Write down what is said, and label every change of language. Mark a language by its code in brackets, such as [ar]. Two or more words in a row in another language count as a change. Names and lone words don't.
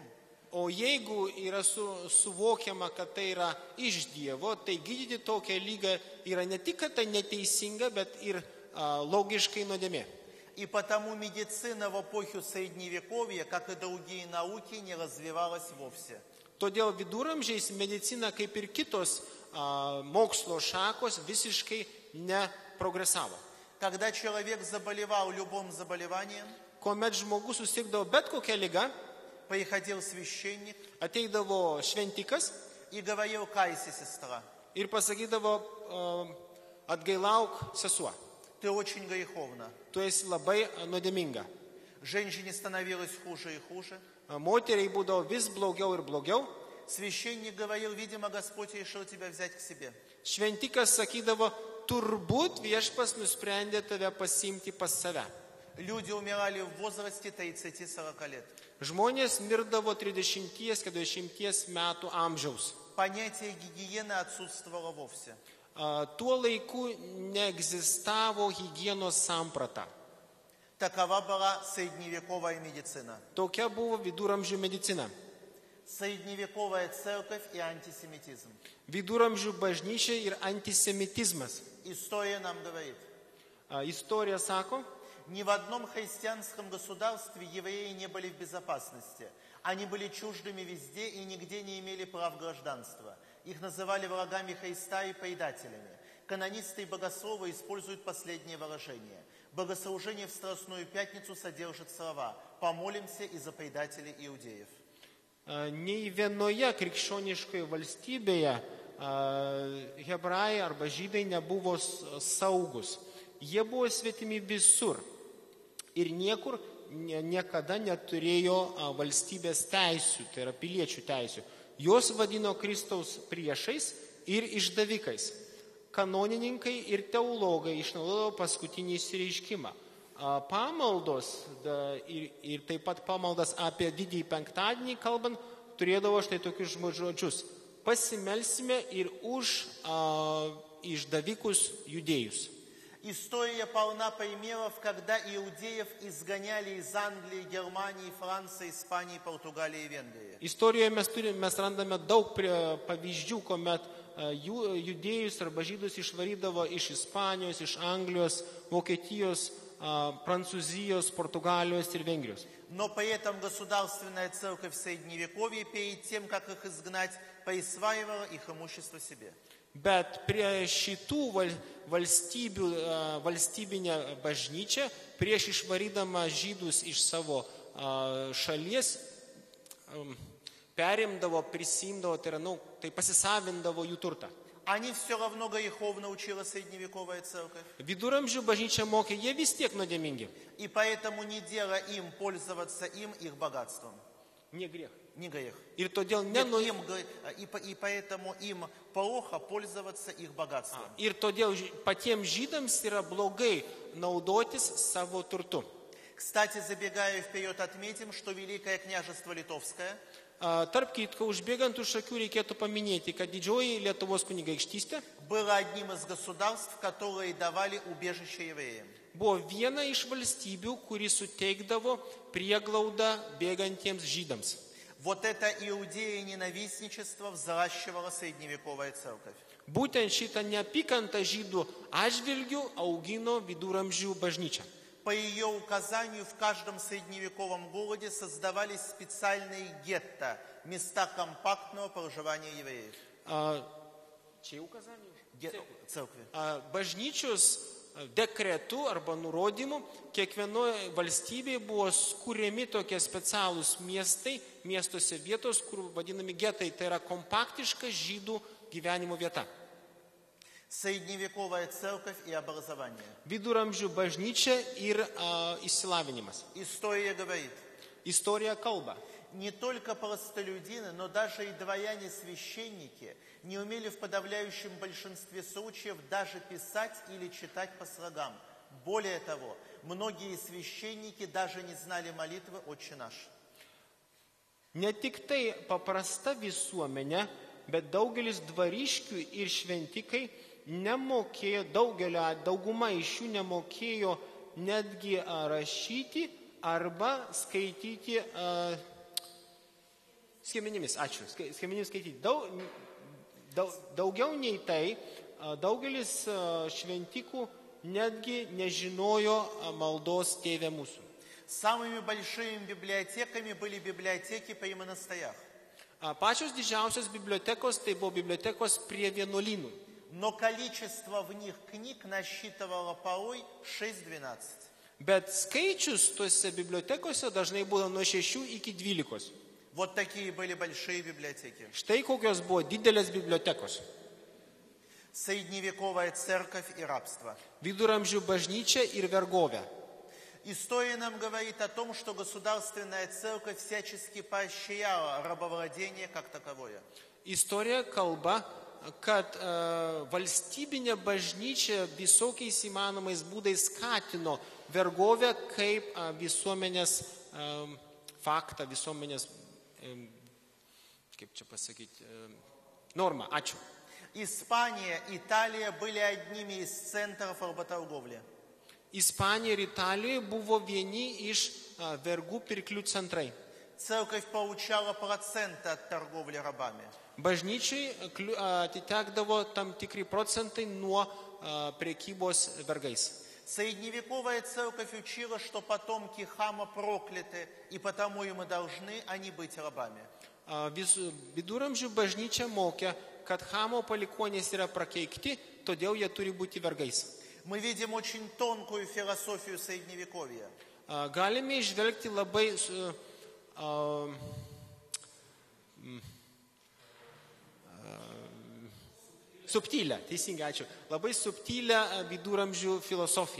[lt] O jeigu yra suvokiama, kad tai yra iš Dievo, tai gydyti tokią lygą yra ne tik, kad tai neteisinga, bet ir logiškai nuodėmė. [ru] И потому медицина в эпоху Средневековья, как и другие науки, не развивалась вовсе. [lt] Todėl viduramžiais medicina, kaip ir kitos mokslo šakos, visiškai neprogresavo. [ru] Когда человек заболевал любым заболеванием, [lt] Kuomet žmogus susirgdavo bet kokią ligą, [ru] приходил священник [lt] ateidavo šventikas [ru] и говорил: «Кайся, сестра, [lt] ir pasakydavo atgailauk sesuo, [ru] ты очень греховна». [lt] tu esi labai nuodėminga. [ru] Женщине становилось хуже и хуже. [lt] Moteriai būdavo vis blogiau ir blogiau. [ru] Священник говорил: «Видимо, Господь решил тебя взять к себе». [lt] Šventikas sakydavo, turbūt viešpas nusprendė tave pasiimti pas save. [ru] Люди умирали в возрасте 30-40 лет. [lt] Žmonės mirdavo 30-40 metų amžiaus. [ru] Понятие гигиены отсутствовало вовсе. [lt] Tuo laiku neegzistavo higienos samprata. [ru] Такова была средневековая медицина. [lt] Tokia buvo viduramžių medicina. [ru] Средневековая церковь и антисемитизм. [lt] Viduramžių bažnyčia ir antisemitizmas. [ru] История нам говорит: [lt] Istorija sako, [ru] ни в одном христианском государстве евреи не были в безопасности. Они были чуждыми везде и нигде не имели прав гражданства. Их называли врагами Христа и предателями. Канонисты и богословы используют последнее выражение. Богослужение в Страстную Пятницу содержит слова: «Помолимся и за предателей иудеев». [lt] nei vienoje krikščioniškoje valstybėje hebrajai arba žydai nebuvo saugus. Jie buvo svetimi visur ir niekur niekada neturėjo valstybės teisių, tai yra piliečių teisių. Jos vadino Kristaus priešais ir išdavikais. Kanonininkai ir teologai išnaudodavo paskutinį išsireiškimą. Pamaldos ir taip pat pamaldas apie didįjį penktadienį kalbant turėdavo štai tokius žodžius. Pasimelsime ir už išdavikus judėjus. [ru] История полна примеров, когда иудеев изгоняли из Англии, Германии, Франции, Испании, Португалии и Венгрии. [lt] Istorijoje mes randame daug pavyzdžių, kuomet judėjus arba žydus išvarydavo iš Ispanijos, iš Anglijos, Vokietijos, Prancūzijos, Portugalijos ir Vengrijos. [ru] Но при этом государственная церковь в Средневековье перед тем, как их изгнать, присваивала их имущество себе. [lt] Bet prie šitų valstybinė bažnyčia, prieš išvarydama žydus iš savo šalies, perimdavo, prisimdavo, tai pasisavindavo jų turtą. [ru] Они все равно греховно учила средневековая церковь. [lt] Viduramžių bažnyčia mokė, jie vis tiek nuodėmingi. [ru] И поэтому не дело им пользоваться их богатством. Не грех. Не грех. [lt] Ir todėl [ru] И поэтому им плохо пользоваться их богатством. [lt] Ir todėl patiems žydams yra blogai naudotis savo turtu. [ru] Кстати, забегая вперед, отметим, что Великое княжество Литовское [lt] Tarp kitko, užbėgant už akių reikėtų paminėti, kad didžioji Lietuvos kunigaikštystė [ru] было одним из государств, которые давали убежище евреям. [lt] buvo viena iš valstybių, kuri suteikdavo prieglaudą bėgantiems žydams. [ru] Вот это иудея-ненавистничество взращивала средневековая церковь. [lt] Būtent šitą neapykantą žydų atžvilgių augino viduramžių bažnyčia. [ru] По ее указанию в каждом средневековом городе создавались специальные гетто, места компактного проживания евреев. [lt] Čia uказanijų? [ru] Церкви. [lt] Bažnyčios dekretų arba nurodymų kiekvienoje valstybėje buvo skūriami tokie specialūs miestai, miestuose vietos, kur vadinami getai, tai yra kompaktiška žydų gyvenimo vieta. [ru] Средневековая церковь и образование. [lt] Viduramžių bažnyčia ir išsilavinimas. [ru] История говорит, [lt] Istorija kalba. [ru] не только простолюдины, но даже и дворяне-священники не умели в подавляющем большинстве случаев даже писать или читать по слогам. Более того, многие священники даже не знали молитвы «Отче наш». [lt] Ne tik tai paprasta visuomenė, bet daugelis dvariškių ir šventikai nemokėjo, dauguma iš jų nemokėjo netgi rašyti arba skaityti skemenimis. Ačiū. Skemenimis skaityti. Daugiau nei tai, daugelis šventikų netgi nežinojo maldos Tėve mūsų. [ru] Самыми большими библиотеками были библиотеки при монастырях. [lt] Pačios didžiausios bibliotekos tai buvo bibliotekos prie vienuolynų. [ru] Но количество в них книг насчитывало порой 6-12. [lt] Bet skaičius tose bibliotekose dažnai būdavo nuo 6 iki 12. [ru] Вот такие были большие библиотеки. [lt] Štai kokios buvo didelės bibliotekos. [ru] Средневековая церковь и рабство. [lt] Viduramžių bažnyčia ir vergovė. [ru] История нам говорит о том, что государственная церковь всячески поощряла рабовладение как таковое. [lt] Istorija kalba, kad valstybinė bažnyčia visokiais įmanomais būdais skatino vergovę kaip visuomenės faktą, visuomenės, kaip čia pasakyti, normą. Ačiū. [ru] Испания, Италия были одними из центров работорговли. [lt] Ispanija ir Italija buvo vieni iš vergų pirklių centrai. [ru] Церковь получала проценты от торговли рабами. [lt] Bažnyčiai atitekdavo tam tikri procentai nuo prekybos vergais. [ru] Средневековая церковь учила, что потомки Хама прокляты, и потому и мы должны они быть рабами. [lt] Viduramžių bažnyčia mokė, kad Hamo palikuonys yra prakeikti, todėl jie turi būti vergais. [ru] Мы видим очень тонкую философию Средневековья. [lt] Galime išvelgti labai subtilę, teisingai, ačiū, labai subtilę viduramžių filosofiją.